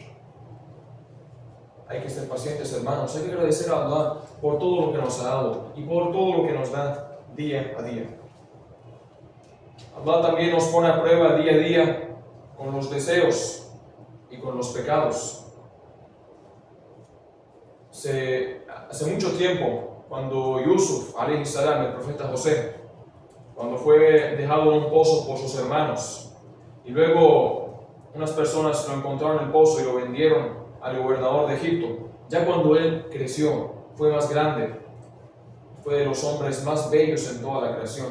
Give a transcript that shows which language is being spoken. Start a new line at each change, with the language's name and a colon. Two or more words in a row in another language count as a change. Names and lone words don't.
Spanish: Hay que ser pacientes, hermanos. Hay que agradecer a Allah por todo lo que nos ha dado y por todo lo que nos da día a día. Allah también nos pone a prueba día a día con los deseos y con los pecados. Hace mucho tiempo, cuando Yusuf,
Arabic: عليه السلام,
Spanish: el profeta José, cuando fue dejado en un pozo por sus hermanos y luego unas personas lo encontraron en el pozo y lo vendieron al gobernador de Egipto. Ya cuando él creció, fue más grande, fue de los hombres más bellos en toda la creación.